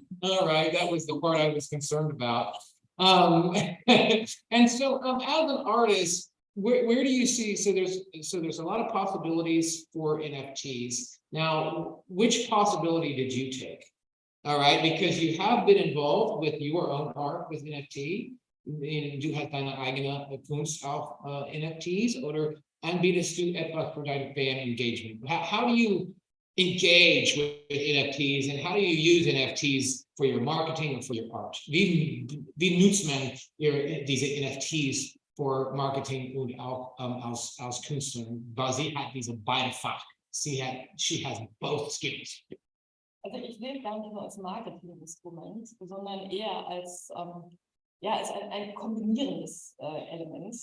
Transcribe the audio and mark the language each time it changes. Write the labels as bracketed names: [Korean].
[English] All right, that was the part I was concerned about. And so as an artist, where do you see, so there's a lot of possibilities for NFTs. Now, which possibility did you take? All right, because you have been involved with your own art with NFT. [German] Du hast deine eigene Kunst auf NFTs, oder anbietest du etwas für dein Fan Engagement? [English] How do you engage with NFTs, and how do you use NFTs for your marketing or for your art? [German] Wie nutzt man diese NFTs für Marketing und auch als Künstlerin, weil sie hat diese beide Fach. [English] She has both skills. [German] Also ich sehe es gar nicht nur als Marketinginstrument, sondern eher als ein kombinierendes Element.